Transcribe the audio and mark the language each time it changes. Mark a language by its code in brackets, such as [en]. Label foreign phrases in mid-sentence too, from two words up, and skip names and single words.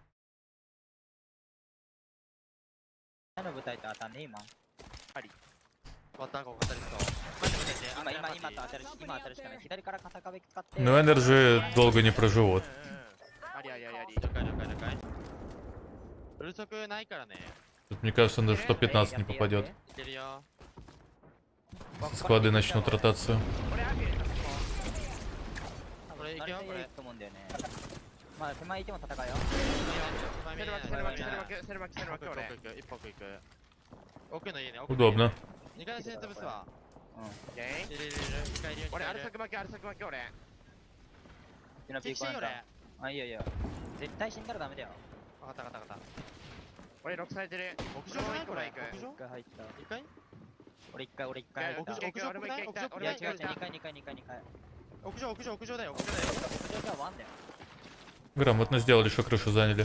[ja] 何の舞台と当たんね今。あり。ワターゴン当たりそう。今当たるしかない。左から片壁使って。 [ru] Но Энерджи долго не проживут. [ja] あり。了解。うるさくないからね。 [ru] Тут, мне кажется, он даже в топ-15 не попадет. Склады начнут ротацию. Удобно. [ja] 俺6されてる。屋上じゃないこれ。屋上入った。1回俺1回。屋上俺も1回行った。いや違う2回。屋上だよ。 [ru] Грамотно сделали, что крышу заняли.